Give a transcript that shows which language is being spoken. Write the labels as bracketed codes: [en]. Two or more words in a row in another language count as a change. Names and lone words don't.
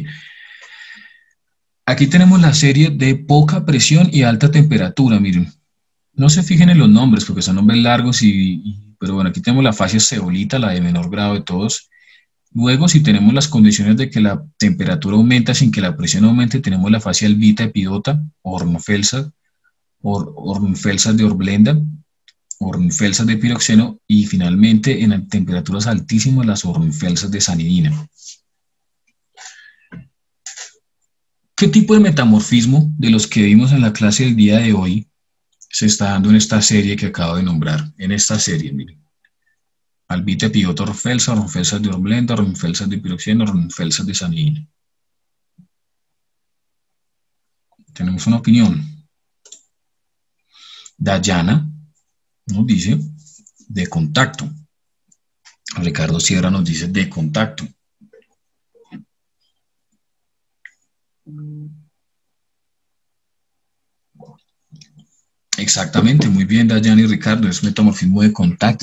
[es] Aquí tenemos la serie de poca presión y alta temperatura, miren. No se fijen en los nombres porque son nombres largos, pero bueno, aquí tenemos la fase zeolita, la de menor grado de todos. Luego, si tenemos las condiciones de que la temperatura aumenta sin que la presión aumente, tenemos la fase albita epidota, Ornfelsas de Orblenda, Ornfelsas de piroxeno y finalmente en temperaturas altísimas las Ornfelsas de sanidina. ¿Qué tipo de metamorfismo de los que vimos en la clase del día de hoy se está dando en esta serie que acabo de nombrar? En esta serie, miren. Albita epidota Ornfelsa, Ornfelsas de Orblenda, Ornfelsas de piroxeno, Ornfelsas de sanidina. Tenemos una opinión. Dayana nos dice de contacto. Ricardo Sierra nos dice de contacto. Exactamente, muy bien, Dayana y Ricardo, es metamorfismo de contacto.